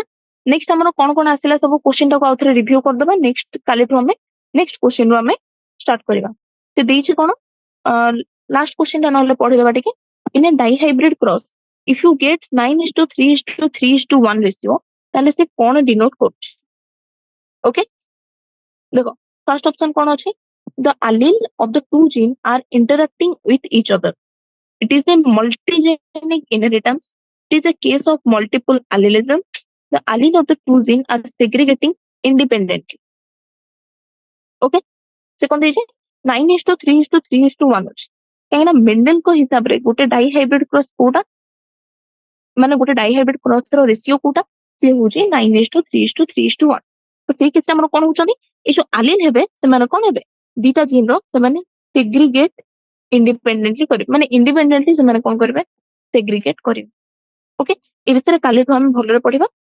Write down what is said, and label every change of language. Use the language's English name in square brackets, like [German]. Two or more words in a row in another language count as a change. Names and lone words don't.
[Odia] ନେକ୍ସଟ ଆମର କଣ କଣ ଆସିଲା ସବୁ କ୍ୱେଶ୍ଚିନ୍ ଟାକୁ ଆଉଥରେ ରିଭ୍ୟୁ କରିଦବା, ନେକ୍ସଟ କାଲିଠୁ ଆମେ [English] next question [Odia] ରୁ ଆମେ ଷ୍ଟାର୍ଟ କରିବା। ସେ ଦେଇଛି କଣ, [English] last question [Odia] ଟା ନହେଲେ ପଢିଦବା ଟିକେ। [English] in a dihybrid cross if you get 9:3:3:1 ratio, [Odia] ତାହେଲେ ସେ କଣ ଡିନୋଟ କରୁଛି, ଓକେ ଦେଖ [English] first option [Odia] କଣ ଅଛି, [English] the allele of the two genes are interacting with each other. It is a multigenic inheritance. It is a case of multiple allelism. The allele of the two genes are segregating independently. Okay? [Odia] ସେ କଣ ଦେଇଛି 9:3:3:1 ଅଛି, କାହିଁକିନା ମେଣ୍ଡେଲଙ୍କ ହିସାବରେ ଗୋଟେ [English] dihybrid cross [Odia] କୋଉଟା, ମାନେ ଗୋଟେ [English] dihybrid cross [Odia] ର ରେସିଓ କୋଉଟା, ସେ ହଉଛି 9:3:3:1। ତ ସେଇ କେସରେ ଆମର କଣ ହଉଛନ୍ତି, ଏଇ ଯୋଉ ଆଲିଲ ହେବେ ସେମାନେ କଣ ହେବେ, ଦିଟା ଜିନ୍ ର ସେମାନେ [English] segregate independently [Odia] କରିବେ, ମାନେ ଇଣ୍ଡିପେଣ୍ଡେଣ୍ଟଲି ସେମାନେ କଣ କରିବେ, ସେଗ୍ରିଗେଟ କରିବେ, ଓକେ ଏ ବିଷୟରେ କାଲିଠୁ ଆମେ ଭଲରେ ପଢିବା।